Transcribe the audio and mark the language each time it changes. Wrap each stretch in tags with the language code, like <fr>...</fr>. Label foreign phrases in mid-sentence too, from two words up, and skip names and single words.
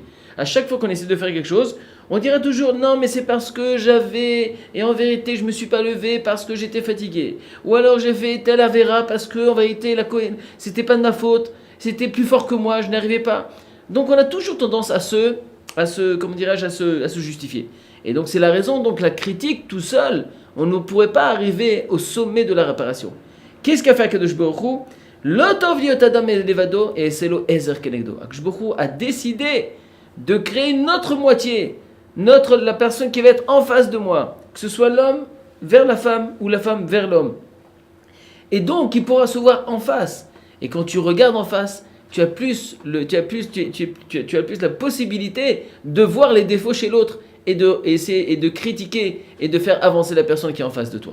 <fr>À chaque fois qu'on essaie de faire quelque chose, on dira toujours non mais c'est parce que j'avais, et en vérité je me suis pas levé parce que j'étais fatigué, ou alors j'ai fait tel avéra parce que en vérité c'était pas de ma faute, c'était plus fort que moi, je n'arrivais pas. Donc on a toujours tendance à se justifier. Et donc c'est la raison, donc la critique tout seul, on ne pourrait pas arriver au sommet de la réparation. Qu'est-ce qu'a fait Akadosh Baruch Hu?</fr> <he>לא טוב היות האדם לבדו</he> <fr>et c'est</fr> <he>לו עזר כנגדו.</he> <fr>Akadosh Baruch Hu a décidé de créer notre moitié, la personne qui va être en face de moi, que ce soit l'homme vers la femme ou la femme vers l'homme. Et donc il pourra se voir en face. Et quand tu regardes en face, tu as plus la possibilité de voir les défauts chez l'autre et de critiquer et de faire avancer la personne qui est en face de toi.</fr>